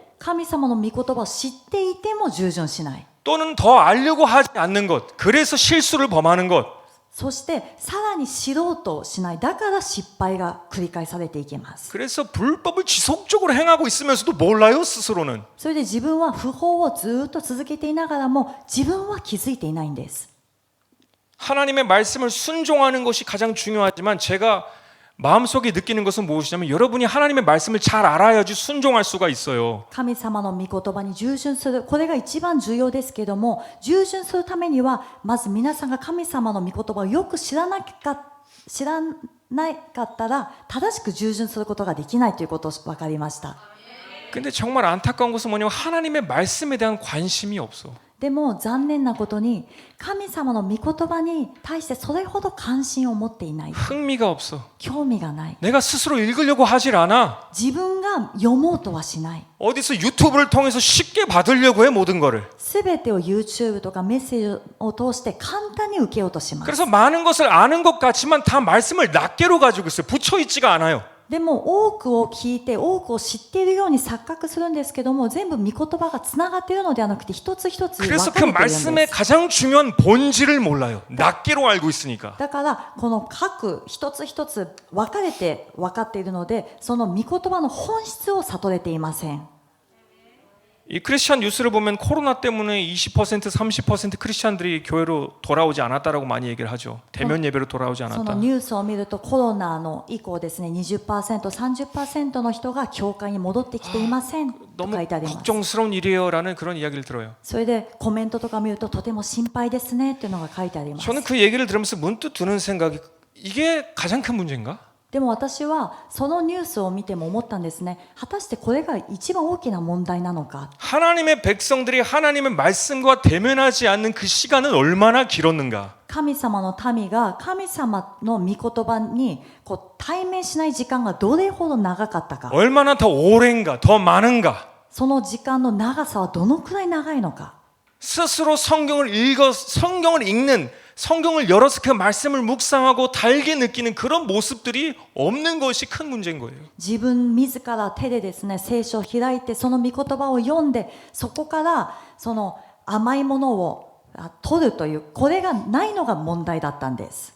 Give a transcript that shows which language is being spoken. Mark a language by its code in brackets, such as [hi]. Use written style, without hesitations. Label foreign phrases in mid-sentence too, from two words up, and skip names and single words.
[ja] 神様の御言葉を知っていても従順しない。 [ko] 또는 더 알려고 하지 않는 것. 그래서 실수를 범하는 것. [ja] そしてさらに知ろうとしない。だから失敗が繰り返されていきます。 [ko] 그래서 불법을 지속적으로 행하고 있으면서도 몰라요, 스스로는. [ja] それで自分は不法をずっと続けていながらも自分は気づいていないんです。 [ko] 하나님의 말씀을 순종하는 것이 가장 중요하지만 제가 마음속에 느끼는 것은 무엇이냐면 여러분이 하나님의 말씀을 잘 알아야지 순종할 수가 있어요. [ja] 神様の御言葉に従順する。これが一番重要ですけども、従順するためにはまず皆さんが神様の御言葉をよく知らなかったら正しく従順することができないということが分かりました。 [ko] 근데 정말 안타까운 것은 뭐냐면 하나님의 말씀에 대한 관심이 없어. [ja] でも残念なことに神様の御言葉に対してそれほど関心を持っていない。 [ko] 흥미가 없어. [ja] 興味がない。 [ko] 내가 스스로 읽으려고 하질 않아. [ja] 自分が読もうとはしない。 [ko] 어디서 유튜브를 통해서 쉽게 받으려고 해 모든 거를. [ja] すべてを YouTube とかメッセージを通して簡単に受けようとします。 [ko] 그래서 많은 것을 아는 것 같지만 다 말씀을 낱개로 가지고 있어요. 붙여 있지가 않아요. [ja] でも多くを聞いて多くを知っているように錯覚するんですけども全部御言葉がつながっているのではなくて一つ一つ分かれ [ko] 그래서 [ja] て [ko] 그 [ja] いるんで [ko] 말씀의 [ja] す。 [ko] 가장 중요한 본질을 몰라요. 낱개로 알고 있으니까. [ja] だからこの各一つ一つ分かれて分かっているのでその御言葉の本質を悟れていません。 [ko] 이 크리스천 뉴스를 보면 코로나 때문에 20% 30% 크리스천들이 교회로 돌아오지 않았다라고 많이 얘기를 하죠. 대면 예배로 돌아오지 [ja] その [ko] 않았다. [ja] ニュースを見るとコロナの以降ですね 20%、30% の人が教会に戻ってきていませんと [ko] 너무 [ja] 書いてあります。 [ko] 걱정스러운 일이에요라는 그런 이야기를 들어요. [ja] それでコメントとか見るととても心配ですねっていうのが書いてあります。 [ko] 저는 그 얘기를 들으면서 문득 드는 생각이 이게 가장 큰 문제인가? [ja] でも私はそのニュースを見ても思ったんですね。果たしてこれが一番大きな問題なのか。 [ko] 하나님의 백성들이 하나님의 말씀과 대면하지 않는 그 시간은 얼마나 길었는가? [ja] 神様の民が神様の御言葉に対面しない時間がどれほど長かったか。 [ko] 얼마나 더 오랜가? 더 많은가? [ja] その時間の長さはどのくらい長いのか。 [ko] 스스로 성경을 읽는 성경을 열어서 그 말씀을 묵상하고 달게 느끼는 그런 모습들이 없는 것이 큰 문제인 거예요. [ja] 自分自ら手でですね、聖書を開いてその御言葉を読んで、そこからその甘いものを取るという、これがないのが問題だったんです。